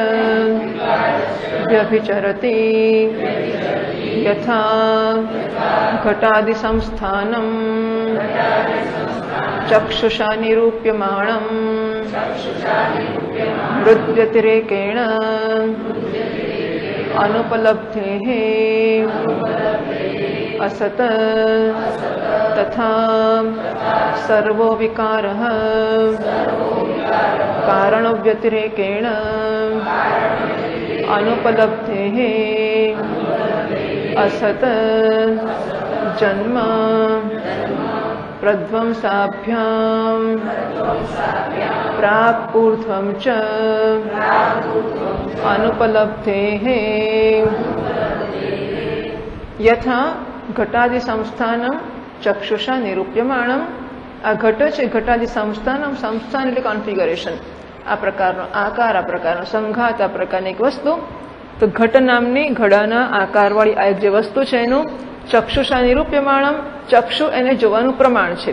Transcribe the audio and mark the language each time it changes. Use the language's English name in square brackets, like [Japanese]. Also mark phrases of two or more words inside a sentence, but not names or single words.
[Sanskrit] વ્યભિચરતી યથા ઘટાદિ સંસ્થાનમ ચક્ષુષા નિરૂપ્યમાણમ મૃદ્વ્યતિરેકેણ અનુપલબ્ધેઃ असत तथा सर्वो विकारः कारण व्यतिरेकेण अनुपलब्धेः असत जन्म प्रध्वंसाभ्याम प्राक् ऊर्ध्वं च अनुपलब्धेः यथा ઘટાદિ સંસ્થાનમ ચક્ષુષા નિરૂપ્યમાણમ. [Gujarati] આ ઘટ છે, [Sanskrit] ઘટાદિ સંસ્થાનમ, [Gujarati] સંસ્થાન એટલે કોન્ફિગરેશન, આ પ્રકારનો આકાર, આ પ્રકારનો સંઘાત, આ પ્રકારની એક વસ્તુ. તો ઘટ નામની ઘડાના આકારવાળી આ એક જે વસ્તુ છે એનું [Sanskrit] ચક્ષુષા નિરૂપ્યમાણમ, [Gujarati] ચક્ષુ એને જોવાનું પ્રમાણ છે.